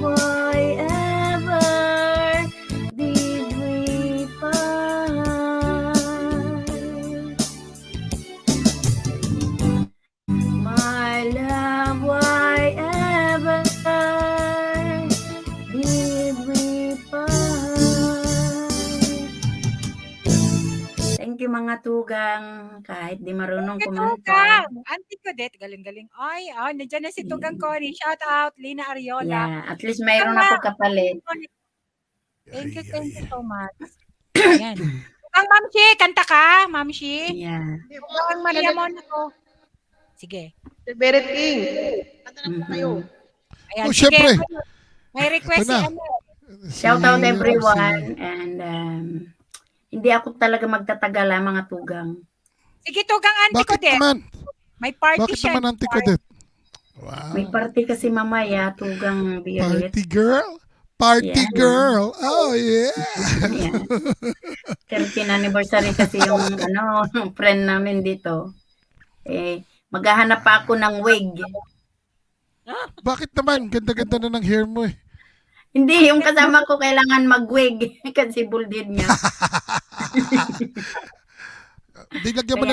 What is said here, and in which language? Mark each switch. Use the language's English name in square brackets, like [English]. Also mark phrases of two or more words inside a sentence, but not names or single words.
[English] Why ever did we part? My love, why ever did we part? Thank you [Filipino] mga tugang, kahit di marunong kumanta. Tugang! Auntie Codet, galing-galing. Ay, nandiyan na si Tugang Connie. [English] Shout out, Lina Ariola. [Filipino] Yeah, [English] at least [Filipino] mayroon ako kapalit. [English] Thank you so much. [Filipino] Ayan. Tugang Mamshi, kanta ka, Mamshi. [English] Yeah. [Filipino] Tugang Maria Monaco. Sige. Beret King. Kanta na po kayo. Ayan, Oh, sige. syempre. May request Ito si na. ano. [English] Shout out Si- everyone. si- [Filipino] And hindi ako talaga magtatagal mga tugang. Sige, Tugang Auntie Bakit Codet. naman? May party Bakit siya. naman Auntie Codet? Wow. May party kasi mamaya, tugang birit. [English] Party girl? Party Yeah. girl. Oh, yeah. Yeah. [Filipino] 13th anniversary kasi yung friend namin dito. Maghahanap pa ako ng wig. Bakit naman? Ganda-ganda na ng hair mo eh. Hindi, yung kasama ko kailangan mag-wig kasi buldid niya. Di lagyan mo na